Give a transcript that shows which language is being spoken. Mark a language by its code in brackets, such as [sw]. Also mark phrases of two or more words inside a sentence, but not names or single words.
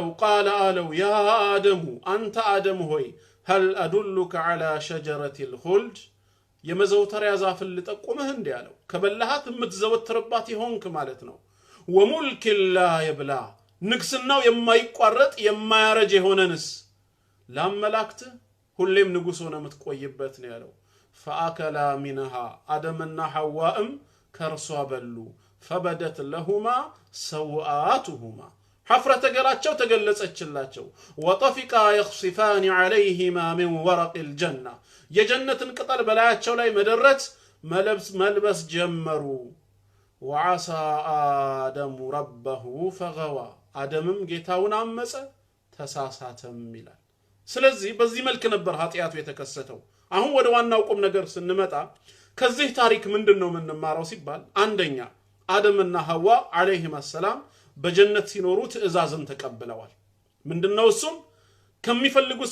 [am] ቃለ አለው [ar] يا آدم [am] አንተ አደም ሆይ [ar] هل أدلك على شجرة الخلد [am] የመዘውተሪያ ዛፍን ልጠቁምህ እንዴ አለው ከበላሃት የምትዘወትርባት ይሆንክ ማለት ነው [ar] وملك لا يبلى [am] ንግስናው የማይቋረጥ የማያረጅ የሆነንስ ላመላክት ሁሌም ንጉስ ሆነ የምትቆይበት ነው ያለው [ar] فأكلا منها [am] አደምና ሐዋም ከርሷ በሉ [ar] فبدت لهما سوآتهما حفرة [am] ገላቸው ተገለጸችላቸው [ar] وطفقا يخصفان عليهما من ورق الجنة [am] የጀነትን ቅጠል በላያቸው ላይ መደረት መልበስ ጀመሩ [ar] وعصى آدم ربه فغوى [am] አደምም ጌታውን አመፀ ተሳሳተም ይላል ስለዚህ በዚህ መልኩ ነበር ኃጢያቱ የተከሰተው አሁን ወደ ዋናው ቁም ነገር ስንመጣ ከዚህ ታሪክ ምንድነው የምንማረው ሲባል አንደኛ አደምና ሐዋ [ar] عليهم السلام [am] በጀነት ሲኖሩ ትእዛዝን ተቀብለዋል ምንድነው እሱም ከሚፈልጉት